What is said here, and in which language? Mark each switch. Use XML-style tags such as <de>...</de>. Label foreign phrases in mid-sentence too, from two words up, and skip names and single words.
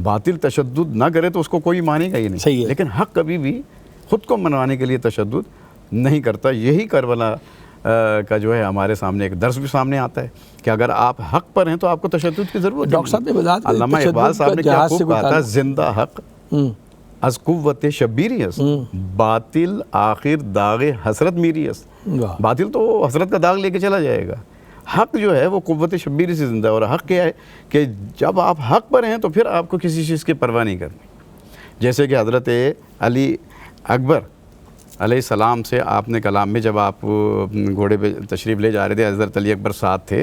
<ur>باطل تشدد نہ کرے تو اس کو کوئی مانے گا ہی نہیں، صحیح ہے۔ لیکن حق کبھی بھی خود کو منوانے کے لیے تشدد نہیں کرتا۔ یہی کربلا کا جو ہے ہمارے سامنے ایک درس بھی سامنے آتا ہے کہ اگر آپ حق پر ہیں تو آپ کو تشدد کی ضرورت نہیں۔ ڈاکٹر صاحب نے بتایا تھا علامہ اقبال صاحب نے کیا جہاز سے خوب کہا تھا، تعلق-</ur> <fa>زندہ حق از قوت شبیری است، باطل آخر داغ حسرت میری است۔</fa> <ur>واہ، باطل تو حسرت کا داغ لے کے چلا جائے گا، حق جو ہے وہ قوت شبیری سے زندہ ہے، اور حق کیا ہے کہ جب آپ حق پر ہیں تو پھر آپ کو کسی چیز کی پرواہ نہیں کرنی۔ جیسے کہ حضرت علی اکبر</ur> <ar>علیہ السلام</ar> <ur>سے آپ نے کلام میں جب آپ گھوڑے پہ تشریف لے جا رہے تھے، حضرت علی اکبر ساتھ تھے،</ur>